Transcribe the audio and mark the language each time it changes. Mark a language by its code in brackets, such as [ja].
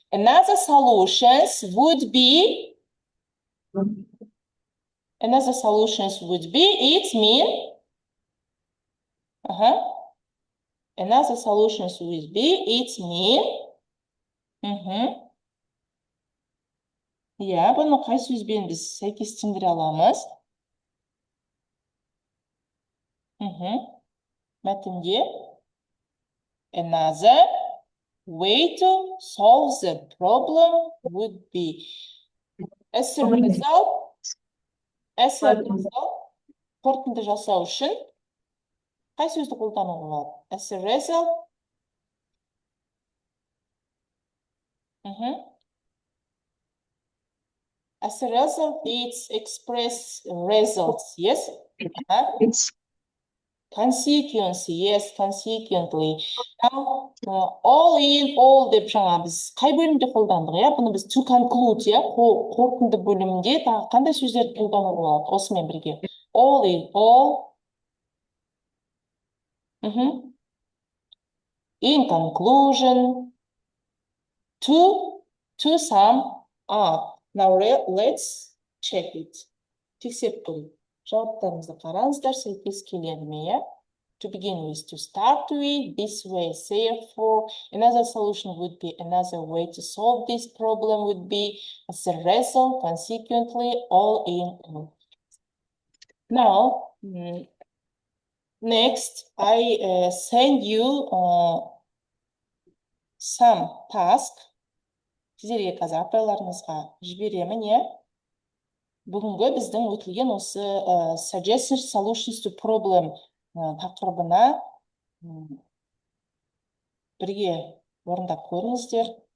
[en] Another solutions would be. Another solutions would be. It mean. Another solutions would be. It mean. [kk] Yeah, бұны қай сөзбен біз сәйкестендіре аламыз? Мәтінде [en] another way to solve the problem would be as a result, [kk] қорытынды жасау үшін қай сөзді қолдануға болады? [en] As a result, as a result, it's express results, yes? Consequence, yes, consequently. [kk] Now, [en] all in all [kk] деп жаңа біз қай бөлімде қолдандық, иә? Бұны біз [en] to conclude, [kk] иә? Қорытынды бөлімде тағы қандай сөздерді қолдануға болады? Осымен бірге. [en] All in all. In conclusion. To sum up. Now let's check it. [kk] Тексеріп көрейік. Жауаптарыңызды қараңыздар, сәйкес келеді ме, иә? [en] To begin with, to start with, this way, therefore, another solution would be, another way to solve this problem would be, as a result, consequently, all in all. Now, next, I send you some task. [kk] Сіздерге қазір апайларыңызға жіберемін, иә? Бүгінгі біздің өтілген осы [en] suggested solutions to problem [kk] тақырыбына бірге орындап көріңіздер.